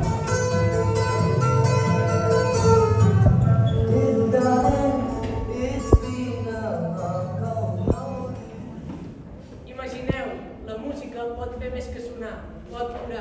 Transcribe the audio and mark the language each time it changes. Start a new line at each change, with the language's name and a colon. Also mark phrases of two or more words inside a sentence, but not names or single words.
English: Little darling, it's been a long, cold night.
Catalan: Imagineu, la música pot fer més que sonar, pot curar.